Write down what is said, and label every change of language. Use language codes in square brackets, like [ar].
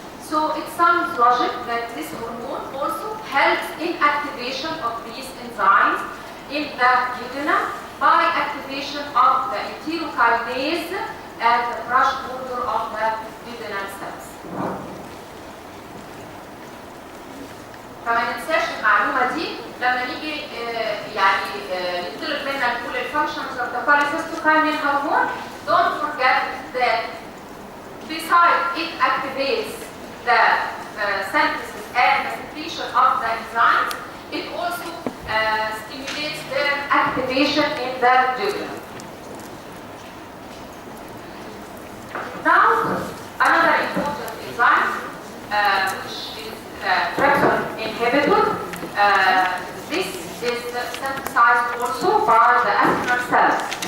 [en] So it sounds logic that this hormone also helps in activation of these enzymes in the duodenum by activation of the enterokinase at the brush border of the duodenal cells. [ar] فما ننساش المعلومه دي لما نيجي يعني نطلب منا نقول الفانكشنز [en] of the cholecystokinin hormone. Don't forget that besides besides it activates the synthesis and the secretion of the enzymes, it also stimulates their activation in the duodenum. Now, another important enzyme, which is tryptophan inhibitor, this is synthesized also by the acinar cells.